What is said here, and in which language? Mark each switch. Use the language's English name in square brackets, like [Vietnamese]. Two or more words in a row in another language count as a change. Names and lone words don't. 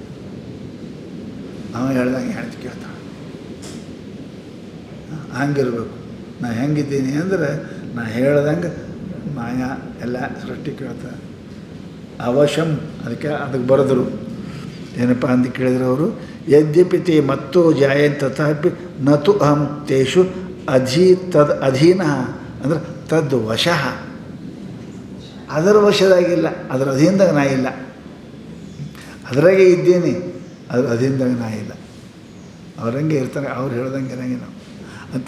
[Kannada] ಅವ ಹೇಳ್ದಂಗೆ ಹೆಣ್ತಿ ಕೇಳ್ತಾಳೆ. ಹಂಗಿರ್ಬೇಕು. ನಾ ಹೆಂಗಿದ್ದೀನಿ ಅಂದ್ರೆ ನಾ ಹೇಳ್ದಂಗೆ ಮಾಯಾ ಎಲ್ಲ ಸೃಷ್ಟಿ ಕೇಳ್ತಾರೆ. ಅವಶಂ ಅದಕ್ಕೆ ಬರೆದರು. ಏನಪ್ಪ ಅಂತ ಕೇಳಿದ್ರು ಅವರು, [Sanskrit] ಯದ್ಯಪಿ ತೇ ಮತ್ತೋ ಜಾಯನ್ ತಥಾಪಿ ನತು ಅಹಂ ತೇಷು ಅಧೀನ ಅಂದ್ರೆ ತದ್ ವಶಃ. [Kannada] ಅದರ ವಶದಾಗಿಲ್ಲ, ಅದರ ಅಧೀನದಾಗ ನಾ ಇಲ್ಲ. ಅದರಾಗೆ ಇದ್ದೀನಿ, ಅದ್ರ ಅಧೀನದಾಗ ನಾ ಇಲ್ಲ. ಅವ್ರಂಗೆ ಇರ್ತಾರೆ, ಅವ್ರು ಹೇಳ್ದಂಗೆ ಇರಂಗಿಲ್ಲ ಅಂತ.